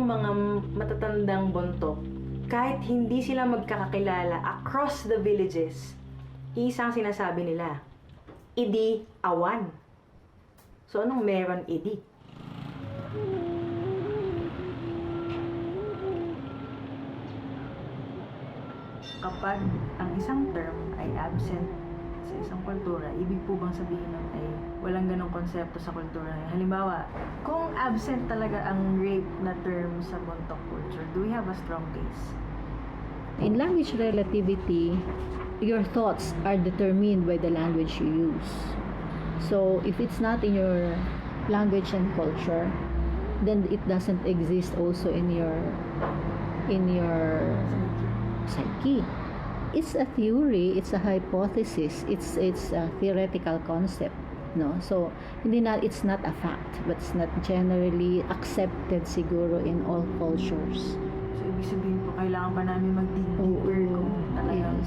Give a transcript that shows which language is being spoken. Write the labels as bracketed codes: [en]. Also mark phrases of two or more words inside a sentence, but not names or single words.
[tl] mga matatandang buntok, kahit hindi sila magkakakilala [en] across the villages, [tl] isang sinasabi nila, [bnc] idi awan. [tl] So, anong meron idi? Kapag ang isang term ay absent sa isang kultura, ibig po bang sabihin nun ay walang ganong konsepto sa kultura? Halimbawa, kung absent talaga ang rape na term sa buntok culture, [en] do we have a strong case? In language relativity, your thoughts are determined by the language you use. So, if it's not in your language and culture, then it doesn't exist also in your psyche. It's a theory, it's a hypothesis, it's a theoretical concept, no? So, it's not a fact, but it's not generally accepted siguro in all cultures. So, [tl] ibig sabihin po, kailangan pa namin mag- [en] dig deeper [tl] kung talagang [en] Yes.